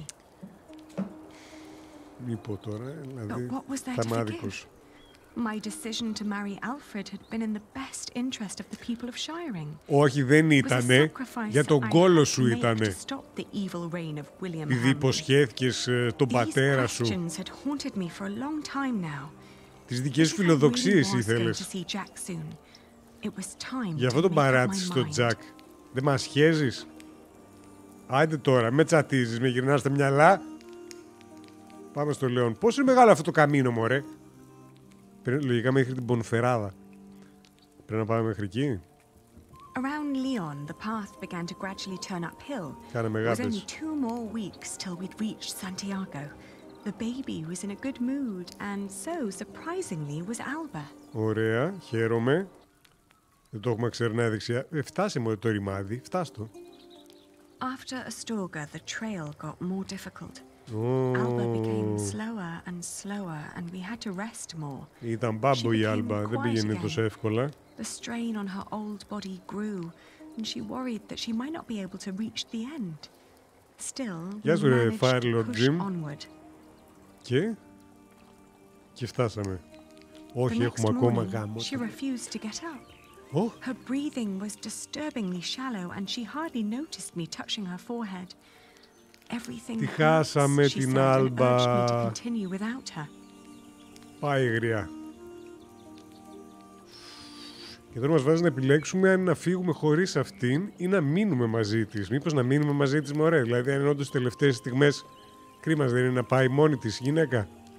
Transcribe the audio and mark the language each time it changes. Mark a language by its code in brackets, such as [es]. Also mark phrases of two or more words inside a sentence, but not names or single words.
[el] Μη πω τώρα, δηλαδή, [en] But what was there to forgive? My decision to marry Alfred had been in the best interest of the people of Shiring. [el] Όχι, δεν ήτανε. Για τον κόλο σου ήτανε. Επειδή υποσχέθηκες τον πατέρα σου. Τις δικές φιλοδοξίες ήθελες. Γι' αυτό τον παράτησες τον Τζακ. Δεν μας χέζεις. Άντε τώρα, με τσατίζεις, με γυρνάς τα μυαλά. Πάμε στο Λέον. Πόσο είναι μεγάλο αυτό το καμίνο, μωρέ. Λογικά μέχρι την Πονφεράδα. Πρέπει να πάμε μέχρι εκεί. [en] Around Lyon, the path began to gradually turn uphill. [el] Κάνε [en] It was only μεγάπες. 2 more weeks till we'd reached Santiago. The baby was in a good mood, and so, surprisingly, was Alba. [el] Ωραία, χαίρομαι. Δεν το έχουμε ξερνάει δεξιά. Φτάσε μου το ρημάδι, φτάστο. [en] After Astorga, the trail got more difficult. Alba became slower and slower, and we had to rest more. [el] Ήταν μπάμπο η Άλμπα, δεν πήγαινε τόσο εύκολα. [en] The strain on her old body grew, and she worried that she might not be able to reach the end. Still, we managed to push onward. [el] Και φτάσαμε. Όχι, έχουμε ακόμα γάμο. [en] She refused to get up. Her breathing was disturbingly shallow, and she hardly noticed me touching her forehead. Everything [el] Τη χάσαμε την Άλμπα. Πάει γριά. Και τώρα μας βάζει να επιλέξουμε αν να φύγουμε χωρίς αυτήν ή να μείνουμε μαζί της. Μήπως να μείνουμε μαζί της, μωρέ. Δηλαδή, αν είναι όντως τις τελευταίες στιγμές, κρίμας δεν είναι να πάει μόνη της η γυναίκα.